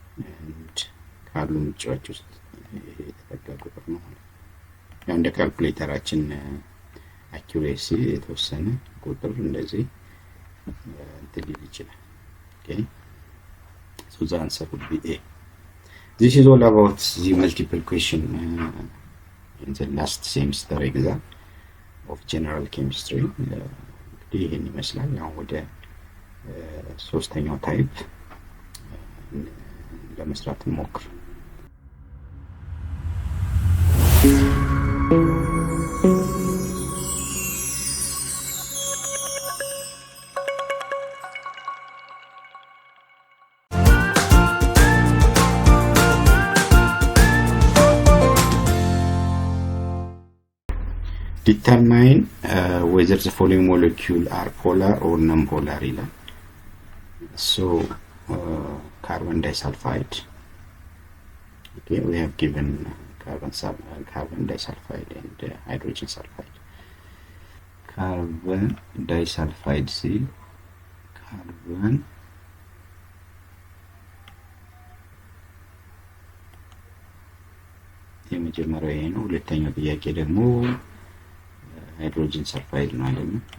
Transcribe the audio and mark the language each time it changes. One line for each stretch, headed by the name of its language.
Amharic: and ካሉ ምርጫዎች ውስጥ ይሄ የተጠጋ ቁጥር ነው ማለት ነው። ያው እንደ ካልኩሌተራችን አኪዩሬሲ የተወሰነ ቁጥር እንደዚህ ትልቅ ይችላል።
English: okay so the answer would be A. This is all about the multiple question in the last semester exam of general chemistry.
Amharic: ይሄን ይመስላል። አሁን ወደ ሶስተኛው ታይፕ ለመስራት እንሞክር።
English: Determine whether the following molecule are polar or non-polar. So carbon disulfide. Okay, we have given carbon disulfide and hydrogen sulfide. Carbon disulfide C.
Amharic: Carbon የመጀመሪያው ይሄ ነው። ሁለተኛው ጥያቄ ደግሞ hydrogen sulfide ነው አይደል?